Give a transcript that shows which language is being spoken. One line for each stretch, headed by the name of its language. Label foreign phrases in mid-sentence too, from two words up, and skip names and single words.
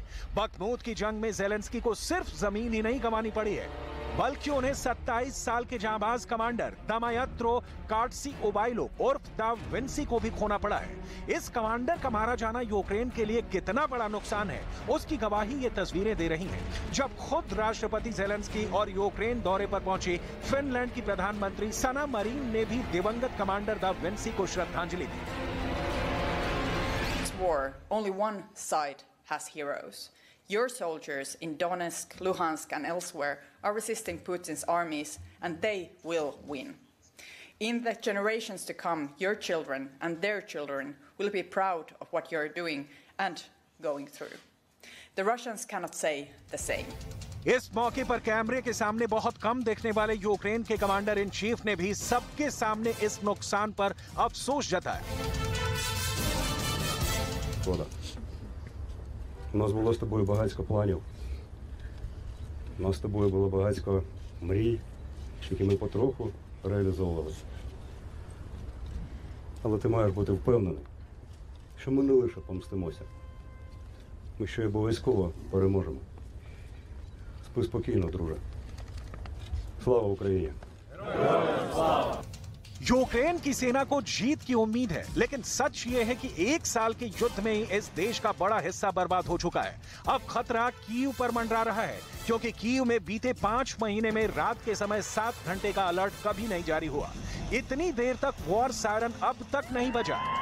Hindi: बखमूत की जंग में ज़ेलेंस्की को सिर्फ जमीन ही नहीं गंवानी पड़ी है, बल्कि उन्हें 27 साल के जांबाज कमांडर दमायत्रो कार्डसीओबाइलो उर्फ दा विंसी को भी खोना पड़ा है। इस कमांडर का मारा जाना यूक्रेन के लिए कितना बड़ा नुकसान है, उसकी गवाही ये तस्वीरें दे रही हैं। जब खुद राष्ट्रपति ज़ेलेंस्की और यूक्रेन दौरे पर पहुंचे, फिनलैंड की प्रधानमंत्री सना मरीन ने भी दिवंगत कमांडर दा विंसी को श्रद्धांजलि दी।
English: This war, only one side has heroes. Your soldiers in Donetsk, Luhansk and elsewhere are resisting Putin's armies, and they will win. In the generations to come, your children and their children will be proud of what you're doing and going through. The Russians cannot say the same.
Hindi: इस मौके पर कैमरे के सामने बहुत कम देखने वाले यूक्रेन के
English: commander in chief
Hindi: ने भी सबके सामने इस नुकसान पर अफसोस जताया।
Ukrainian: У нас було з тобою багатько планів. У нас з тобою було багатько мрій, які ми потроху реалізовували. Але ти маєш бути впевнений, що ми не лише помстимося. Ми ще й обов'язково переможемо. Спи спокійно, друже. Слава Україні! Героям слава!
Hindi: यूक्रेन की सेना को जीत की उम्मीद है, लेकिन सच ये है कि एक साल के युद्ध में ही इस देश का बड़ा हिस्सा बर्बाद हो चुका है। अब खतरा कीव पर मंडरा रहा है, क्योंकि कीव में बीते 5 महीने में रात के समय 7 घंटे का अलर्ट कभी नहीं जारी हुआ। इतनी देर तक
English: war siren
Hindi: अब तक नहीं बजा।